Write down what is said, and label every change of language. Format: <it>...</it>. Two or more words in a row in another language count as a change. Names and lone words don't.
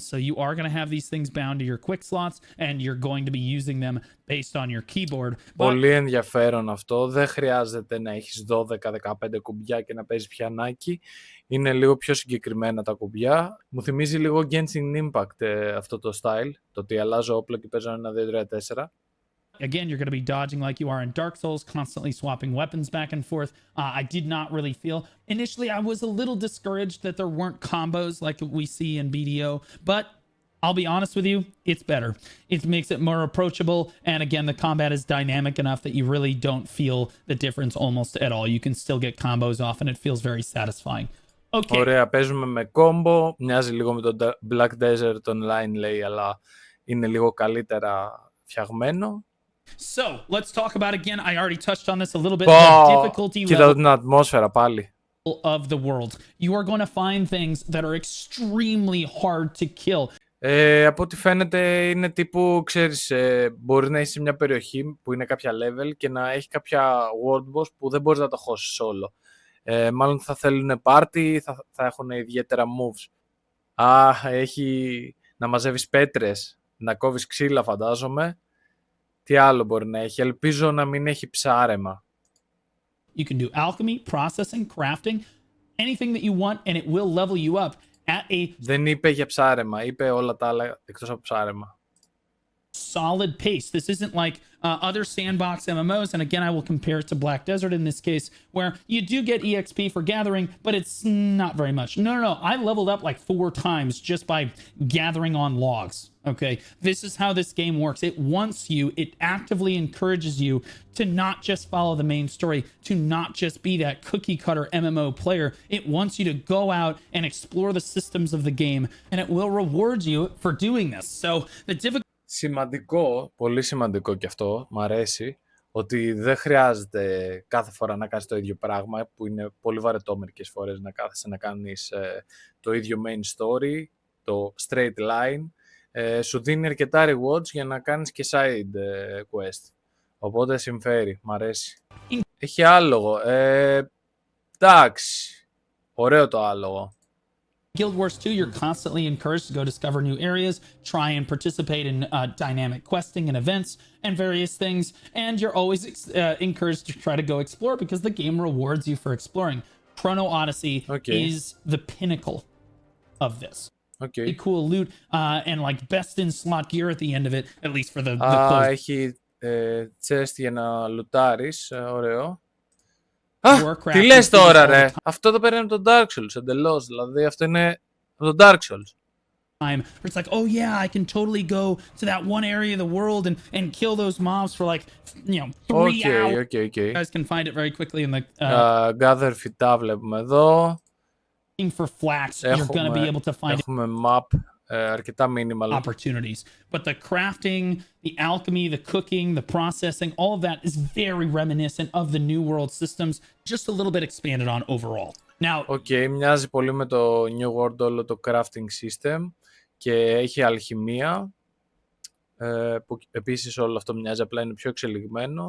<en>So you are going to have these things bound to your quick slots, and you're going to be using them based on your keyboard.</en> <el>Πολύ ενδιαφέρον αυτό. Δεν χρειάζεται να έχεις 12-15 κουμπιά και να παίζεις πιανάκι. Είναι λίγο πιο συγκεκριμένα τα κουμπιά. Μου θυμίζει λίγο Genshin Impact αυτό το style. Το ότι αλλάζω όπλο και παίζω 1, 2, 3, 4.</el> <en>Again, you're going to be dodging like you are in Dark Souls, constantly swapping weapons back and forth. I did not really feel... Initially, I was a little discouraged that there weren't combos like we see in BDO, but I'll be honest with you, it's better. It makes it more approachable, and again, the combat is dynamic enough that you really don't feel the difference almost at all. You can still get combos off, and it feels very satisfying. Okay.</en> <el>Ωραία, παίζουμε με combo. Μοιάζει λίγο με το Black Desert Online, λέει, αλλά είναι λίγο καλύτερα φτιαγμένο.</el> <en>So, let's talk about again. I already touched on this a little bit. The difficulty</en> <el>κοίτα την ατμόσφαιρα πάλι.</el> <en>Of the world. You are going to find things that are extremely hard to kill.</en> <el>Από ό,τι φαίνεται είναι τύπου, ξέρεις, μπορεί να είσαι σε μια περιοχή που είναι κάποια level και να έχει κάποια</el> <en>world boss</en> <el>που δεν μπορείς να το χώσεις όλο. Μάλλον θα θέλουν party, θα έχουν ιδιαίτερα moves. Έχει να μαζεύεις πέτρες, να κόβεις ξύλα φαντάζομαι. Τι άλλο μπορεί να έχει, ελπίζω να μην έχει ψάρεμα.</el> <en>You can do alchemy, processing, crafting, anything that you want, and it will level you up at a...</en> <el>Δεν είπε για ψάρεμα, είπε όλα τα άλλα εκτός από ψάρεμα.</el> <en>Solid pace. This isn't like other sandbox MMOs, and again, I will compare it to Black Desert in this case, where you do get EXP for gathering, but it's not very much. No. I leveled up like 4 times just by gathering on logs. Okay, this is how this game works. It wants you, it actively encourages you to not just follow the main story, to not just be that cookie cutter MMO player. It wants you to go out and explore the systems of the game, and it will reward you for doing this. So the difficulty.</en> <el>Σημαντικό, πολύ σημαντικό και αυτό, μ' αρέσει, ότι δεν χρειάζεται κάθε φορά να κάνεις το ίδιο πράγμα, που είναι πολύ βαρετό μερικές φορές να κάθεσαι να κάνεις το ίδιο</el> <en>main story,</en> <el>το</el> <en>straight line.</en> <el>Σου δίνει αρκετά rewards για να κάνεις και</el> <en>side quest.</en> <el>Οπότε συμφέρει, μ' αρέσει. Έχει άλογο. Εντάξει, ωραίο το άλογο.</el> <en>Guild Wars 2, you're constantly encouraged to go discover new areas, try and participate in dynamic questing and events and various things, and you're always encouraged to try to go explore because the game rewards you for exploring. Chrono Odyssey is the pinnacle of this. Okay. Cool loot and like best in slot gear at the end of it, at least for the closed.</en> <el>Έχει chest για να λουτάρεις, ωραίο. Τι λες τώρα ρε, αυτό το παίρνει από το Dark Souls εντελώς, δηλαδή αυτό είναι από το Dark Souls.</el> <en>time where it's like, oh yeah, I can totally go to that one area of the world and kill those mobs for like, 3 hours. Okay. You guys can find it very quickly in the</en> <el>Gather φυτά βλέπουμε εδώ.</el> <en>for flax. You're going to be able to find</en> <el>Έχουμε map, αρκετά minimal.</el> <en>opportunities. But the crafting, the alchemy, the cooking, the processing, all of that is very reminiscent of the New World systems, just a little bit expanded on overall. Now,</en> <el>Μοιάζει πολύ με το New World όλο το</el> <en>crafting system</en> <el>και έχει αλχημία, που επίσης όλο αυτό μοιάζει, απλά είναι πιο εξελιγμένο.</el>